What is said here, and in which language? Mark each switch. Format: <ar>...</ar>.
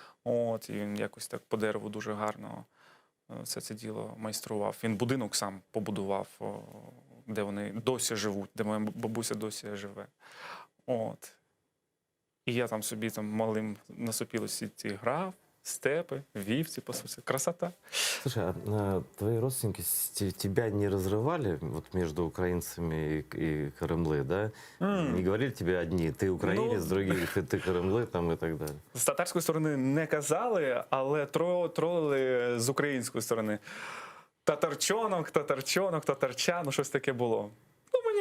<uk>От, і він якось так по дереву дуже гарно все це діло майстрував. Він будинок сам побудував, де вони досі живуть, де моя бабуся досі живе. От. І я там собі малим на сопілості грав, степи, вівці, пасуся.</uk> <ru>Красота. Слушай, а твои родственники тебя не разрывали вот между украинцами и Крымлы, да? Не говорили тебе одни, ты украинец, другие, ты Крымлы там и так далее?</ru> <uk>З татарської сторони не казали, але тролили з української сторони. Татарчонок, татарча, ну щось таке було. Ну,</uk>